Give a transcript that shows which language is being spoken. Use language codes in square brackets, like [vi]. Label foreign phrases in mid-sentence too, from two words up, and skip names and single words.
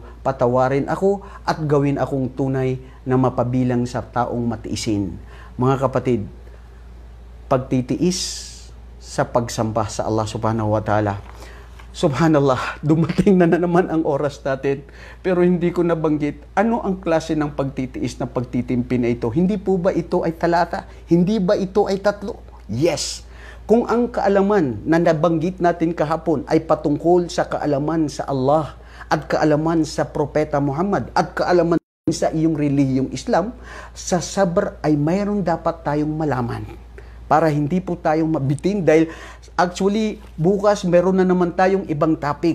[tl] Patawarin ako at gawin akong tunay na mapabilang sa taong matiisin. Mga kapatid, pagtitiis sa pagsamba sa Allah [ar] سبحانه وتعالى. [tl] Subhanallah, dumating na naman ang oras natin. Pero hindi ko nabanggit, ano ang klase ng pagtitiis na pagtitimpi na ito? Hindi po ba ito ay talata? Hindi ba ito ay tatlo? Yes. Kung ang kaalaman na nabanggit natin kahapon ay patungkol sa kaalaman sa Allah at kaalaman sa Propeta Muhammad at kaalaman sa iyong relihiyong Islam, sa sabr ay mayroon dapat tayong malaman para hindi po tayong mabitin dahil actually bukas meron na naman tayong ibang topic.